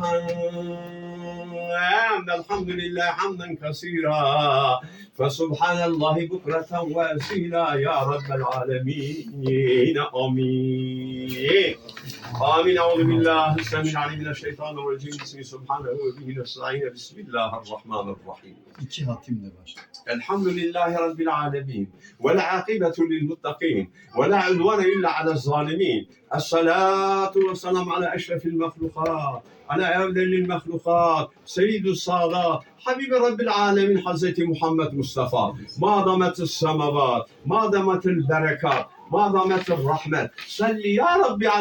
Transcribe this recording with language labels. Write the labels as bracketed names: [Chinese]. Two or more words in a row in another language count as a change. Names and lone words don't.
[Arabic] الحمد لله حمدا كثيرا فسبحان الله بكرة وأصيلا يا رب العالمين آمين آمين أعوذ بالله السميع العليم من الشيطان الرجيم بسم سبحانه وبه نستعين بسم الله الرحمن الرحيم. [Turkish] İki hatimle var. [Arabic] الحمد لله رب العالمين والعاقبة للمتقين ولا عدوان إلا على الظالمين الصلاة والسلام على أشرف المخلوقات على أفضل المخلوقات سيد السادات حبيب رب العالمين حضرة محمد مصطفى ما دامت السماوات ما دامت البركات ما دامت الرحمة صل يا ربي على